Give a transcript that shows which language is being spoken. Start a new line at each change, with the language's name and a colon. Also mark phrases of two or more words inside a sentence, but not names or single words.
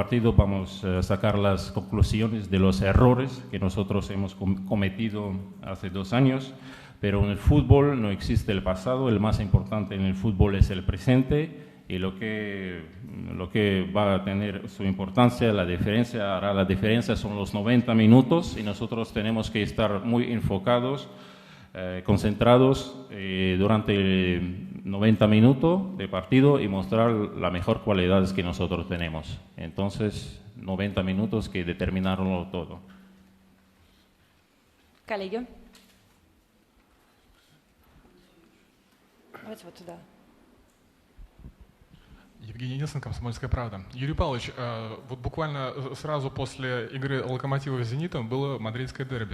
Spanish: partido vamos a sacar las conclusiones de los errores que nosotros hemos cometido hace 2 años, pero en el fútbol no existe el pasado, el más importante en el fútbol es el presente, y lo que va a tener su importancia, hará la diferencia son los 90 minutos, y nosotros tenemos que estar muy enfocados, concentrados durante 90 minutos de partido y mostrar las mejores cualidades que nosotros tenemos. Entonces, 90 minutos que determinaron todo.
Russian: Коллеги. Давайте вот туда. Евгений Нилсон, «Комсомольская правда». Юрий Павлович, вот буквально сразу после игры «Локомотива» с «Зенитом» было мадридское дерби.